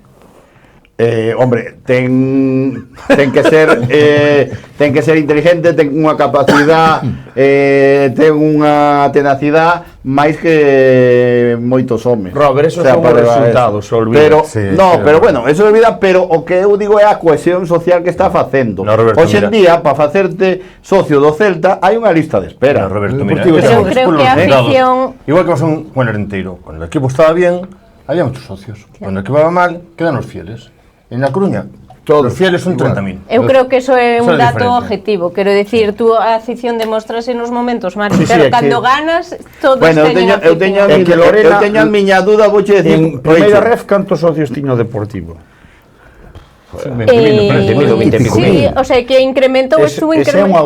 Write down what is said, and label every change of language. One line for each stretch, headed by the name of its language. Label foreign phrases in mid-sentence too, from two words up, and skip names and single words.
Galician: Hombre, ten que ser inteligente, ten unha capacidade, ten unha tenacidade máis que moitos homes. Robert, esos son os resultados, pero sí, pero bueno, eso é olvida, pero o que eu digo é a cohesión social que está facendo. Hoxe en día, para facerte socio do Celta, hai unha lista de espera. Roberto, mira, pero creo que a afición...
Spanish: Igual que pasó con el Renteiro, cuando el equipo estaba bien, había muchos socios. Cuando el equipo iba mal, quedan los fieles. En La Coruña, los fieles son 30.000.
Galician: Eu creo que eso é un dato objetivo. Quero dicir, tú a afición demostrase nos momentos malos, pero cando ganas, todos teñen afición. Eu teño a miña dúda, vouche decir... En primeira ref, cantos socios tiño Deportivo? 20.000, sí,
Spanish: o sea,
Galician: que incrementou,
Spanish: estuvo incrementado.